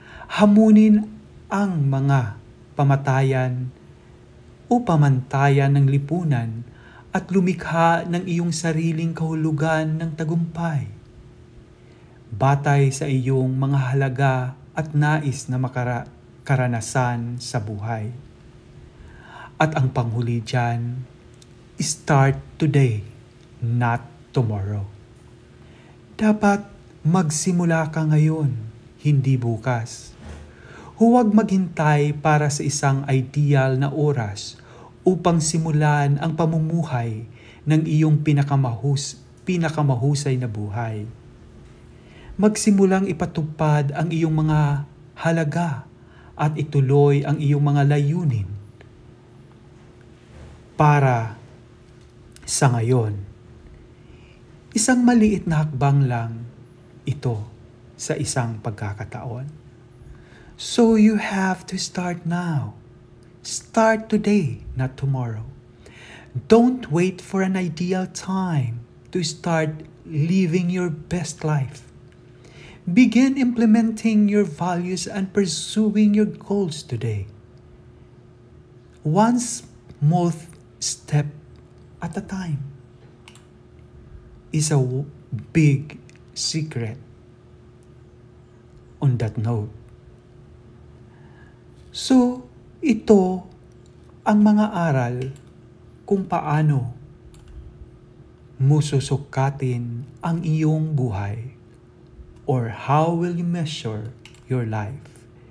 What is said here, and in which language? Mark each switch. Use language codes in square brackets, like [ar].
[tl] Hamunin ang mga pamatayan o pamantayan ng lipunan at lumikha ng iyong sariling kahulugan ng tagumpay. Batay sa iyong mga halaga at nais na karanasan sa buhay. At ang panghuli dyan, [en] start today, not tomorrow. [tl] Dapat magsimula ka ngayon, hindi bukas. Huwag maghintay para sa isang ideal na oras upang simulan ang pamumuhay ng iyong pinakamahusay na buhay. Magsimulang ipatupad ang iyong mga halaga at ituloy ang iyong mga layunin para sa ngayon. Isang maliit na hakbang lang ito sa isang pagkakataon. [en] So you have to start now. Start today, not tomorrow. Don't wait for an ideal time to start living your best life. Begin implementing your values and pursuing your goals today. One small step at a time is a big secret on that note. [tl] So, ito ang mga aral kung paano mo susukatin ang iyong buhay or [en] how will you measure your life.